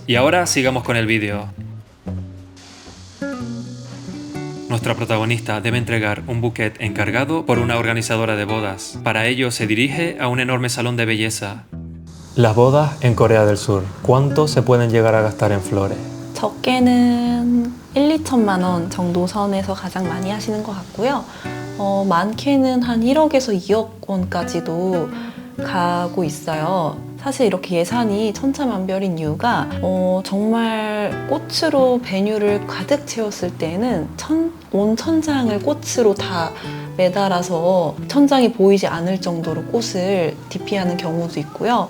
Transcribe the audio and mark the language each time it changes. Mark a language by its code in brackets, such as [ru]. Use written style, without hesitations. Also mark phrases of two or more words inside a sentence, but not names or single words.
[es] Y ahora sigamos con el vídeo. Nuestra protagonista debe entregar un bouquet encargado por una organizadora de bodas. Para ello se dirige a un enorme salón de belleza. Las bodas en Corea del Sur. ¿Cuánto se pueden llegar a gastar en flores? [ko] 적게는 1~2천만 원 정도 선에서 가장 많이 하시는 것 같고요. 많게는 한 1억에서 2억 원까지도 가고 있어요. 사실 이렇게 예산이 천차만별인 이유가 정말 꽃으로 베뉴를 가득 채웠을 때는 온 천장을 꽃으로 다 매달아서 천장이 보이지 않을 정도로 꽃을 DP하는 경우도 있고요.